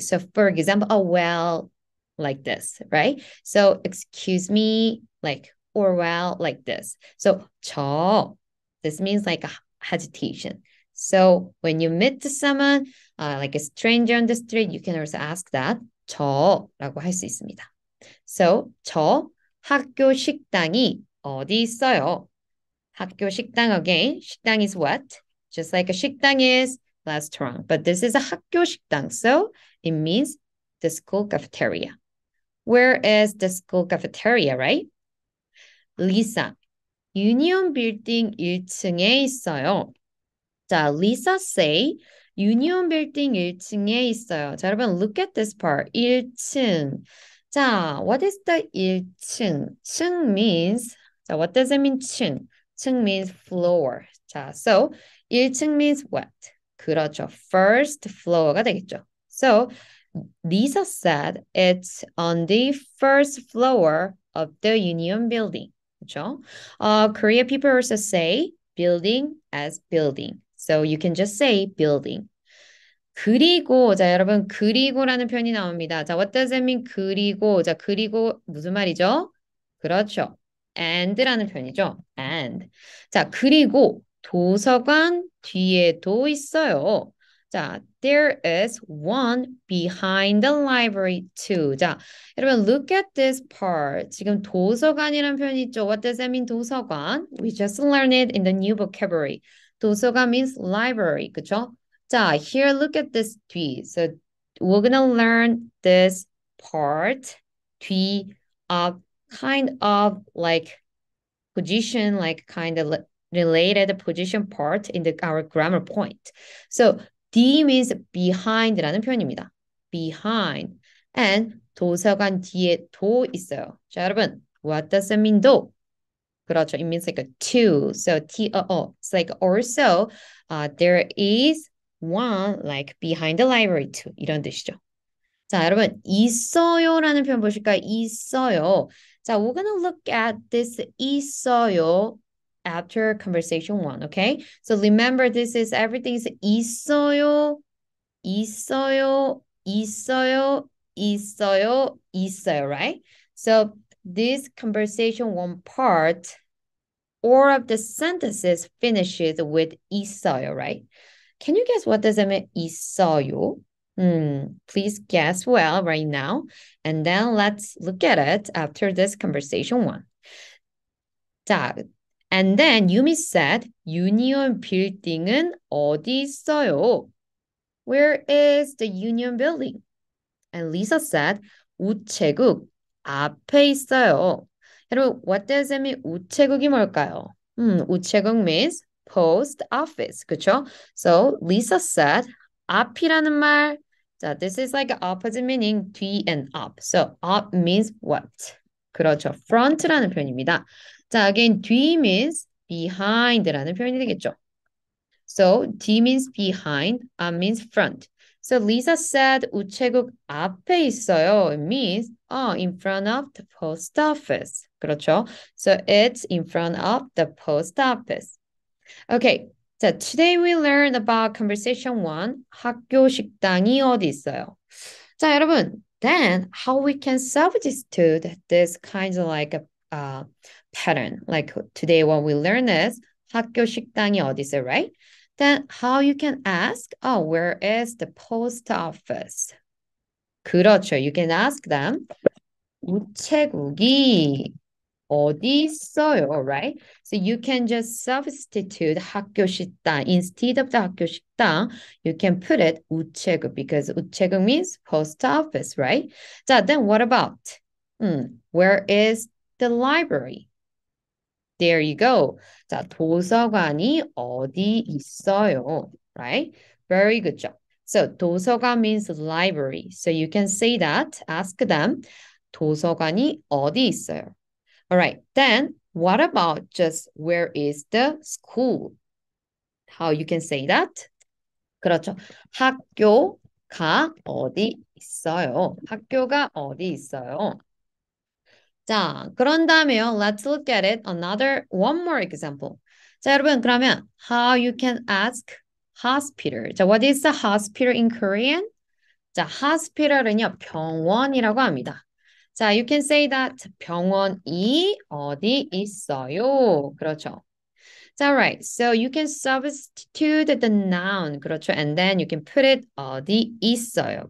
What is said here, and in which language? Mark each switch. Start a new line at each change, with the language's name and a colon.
English: So for example, oh, well, like this, right? So excuse me, like, or well, like this. So 저, this means like a hesitation. So when you meet someone, like a stranger on the street, you can also ask that
Korean: 저라고 할 수 있습니다. So 저 학교 식당이 어디 있어요?
English: 학교 식당 again. 식당 is what? Just like a 식당 is restaurant, but this is a 학교 식당, so it means the school cafeteria. Where is the school cafeteria, right?
Korean: Lisa, 유니온 빌딩 1층에 있어요. 자,
English: Lisa say,
Korean: 유니온 빌딩 1층에 있어요.
English: 자, 여러분, look at this part.
Korean: 1층.
English: 자, what is the 1층? 층 means, 자, what does it mean, 층? 층 means floor. 자, so 1층 means what?
Korean: 그렇죠.
English: First floor가
Korean: 되겠죠.
English: So, Lisa said it's on the first floor of the Union Building.
Korean: 그렇죠?
English: Korean people also say building as building. So you can just say building.
Korean: 그리고 자 여러분 그리고라는 표현이 나옵니다. 자
English: what does it mean
Korean: 그리고 자 그리고 무슨 말이죠? 그렇죠. and라는 표현이죠. and. 자 그리고 도서관 뒤에도 있어요.
English: 자 there is one behind the library too. 자 여러분 look at this part.
Korean: 지금 도서관이라는 표현이 있죠.
English: What does that mean 도서관? We just learned it in the new vocabulary. 도서관 means library.
Korean: 그쵸?
English: 자, here look at this 뒤. So we're gonna learn this part 뒤 kind of like position, like kind of related position part in our grammar point. So D means behind
Korean: 라는 표현입니다.
English: Behind. And
Korean: 도서관 뒤에 도 있어요.
English: 자, 여러분, what does it mean 도?
Korean: 그렇죠.
English: It means like a two. So T-O-O. It's like also there is one like behind the library too.
Korean: 이런 뜻이죠. 자, 여러분 있어요라는 표현 보실까요? 있어요.
English: 자, we're gonna look at this 있어요 after conversation one, okay? So remember this is everything is 있어요, 있어요, 있어요, 있어요, 있어요, right? So this conversation one part, all of the sentences finishes with 있어요, right? Can you guess what does it mean?
Korean: 있어요.
English: Please guess well right now. And then let's look at it after this conversation one. 자, and then Yumi said, Union Building은
Korean: 어디 있어요?
English: Where is the Union Building? And Lisa said,
Korean: 우체국 앞에 있어요.
English: 여러분, what does it mean?
Korean: 우체국이 뭘까요?
English: 우체국 means post office,
Korean: 그쵸?
English: So Lisa said, 앞이라는 말. 자, this is like opposite meaning, 뒤 and up. So up means what?
Korean: 그렇죠.
English: front라는
Korean: 표현입니다.
English: 자, again, 뒤 means behind라는
Korean: 표현이 되겠죠.
English: So D means behind, up means front. So Lisa said
Korean: 우체국 앞에 있어요.
English: It means in front of the post office.
Korean: 그렇죠?
English: So it's in front of the post office. Okay. 자, today we learned about conversation one.
Korean: 학교 식당이 어디 있어요? 자, 여러분.
English: Then how we can substitute this kind of like a pattern. Like today what we learn is
Korean: 학교 식당이 어디 있어요,
English: right? Then how you can ask, where is the post office?
Korean: 그렇죠.
English: You can ask them,
Korean: 우체국이 어디 있어요,
English: right? So you can just substitute 학교 식당. Instead of the 학교 식당, you can put it 우체국 because 우체국 means post office, right? 자, then what about, where is the library? There you go.
Korean: 자, 도서관이 어디 있어요?
English: Right? Very good job. So, 도서관 means library. So you can say that, ask them,
Korean: 도서관이 어디 있어요?
English: All right. Then, what about just where is the school? How you can say that?
Korean: 그렇죠. 학교가 어디 있어요? 학교가 어디 있어요? 자, 그런 다음에요.
English: Let's look at it. One more example. 자, 여러분,
Korean: 그러면
English: how you can ask hospital. 자, what is the hospital in Korean?
Korean: 자, hospital은요, 병원이라고 합니다.
English: 자, you can say that
Korean: 병원이 어디 있어요. 그렇죠.
English: 자, right. So you can substitute the noun. 그렇죠. And then you can put it
Korean: 어디 있어요.